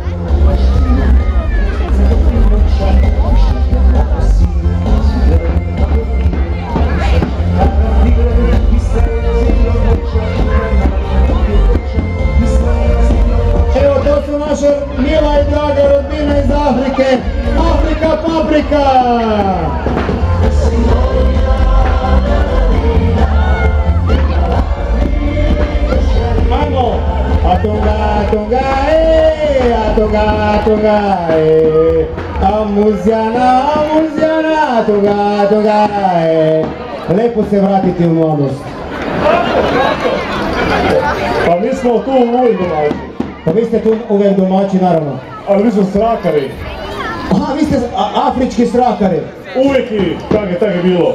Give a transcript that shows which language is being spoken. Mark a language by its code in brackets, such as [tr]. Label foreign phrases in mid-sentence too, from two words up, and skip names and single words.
[hr] Evo, to su naša mila i draga rodbina iz Afrike. Afrika paprika! Ajmo! Atunga, Amuzjana, atunga, lepo se vratiti u mladost. Pa mi smo tu uvijek domaći. Pa vi ste tu uvijek domaći, naravno. Ali mi smo strakari. Aha, vi ste afrički strakari. Uvijek i tak je bilo.